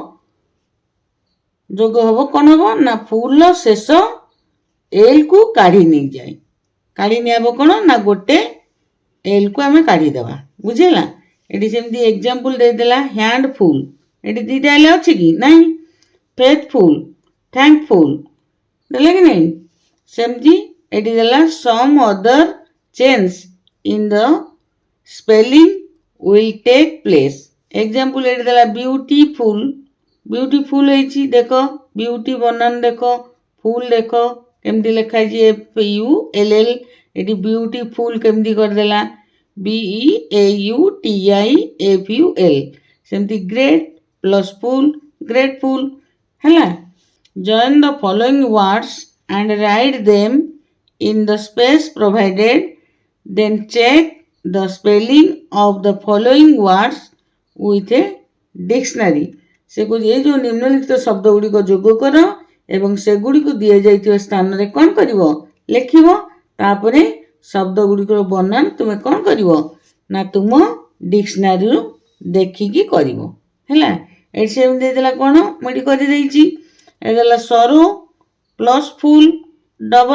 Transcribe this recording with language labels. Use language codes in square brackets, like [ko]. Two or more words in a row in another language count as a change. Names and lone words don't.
[or] କ'ଣ ହବ ନା ଫୁଲର ଶେଷ ଏଲ୍କୁ କାଢ଼ି ନେଇଯାଏ କାଢ଼ି ନିଆହବ କ'ଣ ନା ଗୋଟେ ଏଲ୍କୁ ଆମେ କାଢ଼ିଦେବା ବୁଝିଲା ଏଠି ସେମିତି ଏକ୍ଜାମ୍ପଲ ଦେଇଦେଲା ହ୍ୟାଣ୍ଡଫୁଲ ଏଠି ଦୁଇଟା ଏଲ୍ ଅଛି କି ନାହିଁ [en] faithful thankful [or] ଦେଲା କି ନାହିଁ ସେମିତି ଏଠି ଦେଲା [en] some other change in the spelling will take place. [or] ଏକ୍ଜାମ୍ପଲ ଏଠି ଦେଲା ବ୍ୟୁଟିଫୁଲ ହେଇଛି ଦେଖ ବିୟୁଟି ବନାନ ଦେଖ ଫୁଲ ଦେଖ କେମିତି ଲେଖା ହେଇଛି FULL ଏଠି ବିୟୁଟିଫୁଲ କେମିତି କରିଦେଲା BEAUTIFUL ସେମିତି [en] great plus full grateful [or] ହେଲା। [en] join the following words and write them in the space provided then check the spelling of the following words with a dictionary। [or] ସେ କହୁଛି ଏ ଯେଉଁ ନିମ୍ନଲିଖିତ ଶବ୍ଦ ଗୁଡ଼ିକ ଯୋଗ କର ଏବଂ ସେଗୁଡ଼ିକୁ ଦିଆଯାଇଥିବା ସ୍ଥାନରେ କ'ଣ କରିବ ଲେଖିବ ତାପରେ ଶବ୍ଦ ଗୁଡ଼ିକର ବନାନ ତୁମେ କ'ଣ କରିବ ନା ତୁମ ଡିକ୍ସନାରୀରୁ ଦେଖିକି କରିବ ହେଲା। ଏଠି ସେମିତି ଦେଇଦେଲା କ'ଣ ମୁଁ ଏଠି କରିଦେଇଛି ଏଠି ଦେଲା [en] sorrow plus full double